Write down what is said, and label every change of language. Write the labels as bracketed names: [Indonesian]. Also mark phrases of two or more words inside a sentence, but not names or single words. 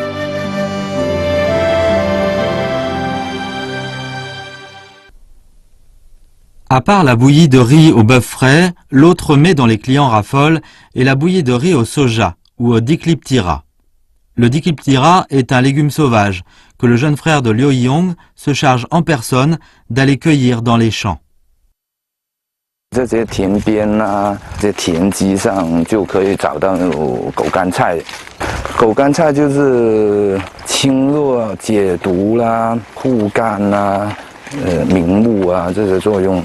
[French] À part la bouillie de riz au bœuf frais, l'autre mets dont les clients raffolent est la bouillie de riz au soja ou au dicliptira. Le dicliptira est un légume sauvage que le jeune frère de Liu Yong se charge en personne d'aller cueillir dans les champs. [Chinese] 这些田边啊，这些田基上就可以找到狗肝菜。狗肝菜就是清热解毒啦、护肝啦、明目啊这些作用。